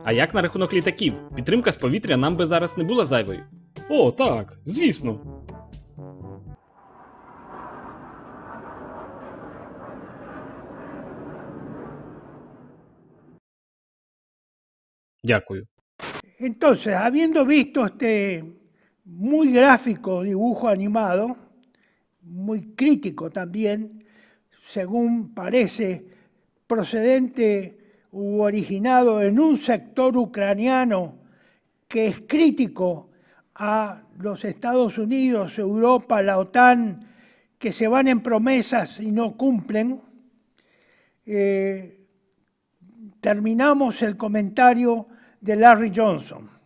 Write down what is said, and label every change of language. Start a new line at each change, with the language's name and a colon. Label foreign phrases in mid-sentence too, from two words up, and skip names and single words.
Ukrainian: А як на рахунок літаків? Підтримка з повітря нам би зараз не була зайвою. О, так, звісно. Дякую.
Spanish: Entonces, habiendo visto este muy gráfico dibujo animado, muy crítico también, según parece procedente u originado en un sector ucraniano que es crítico a los Estados Unidos, Europa, la OTAN, que se van en promesas y no cumplen, terminamos el comentario de Larry Johnson.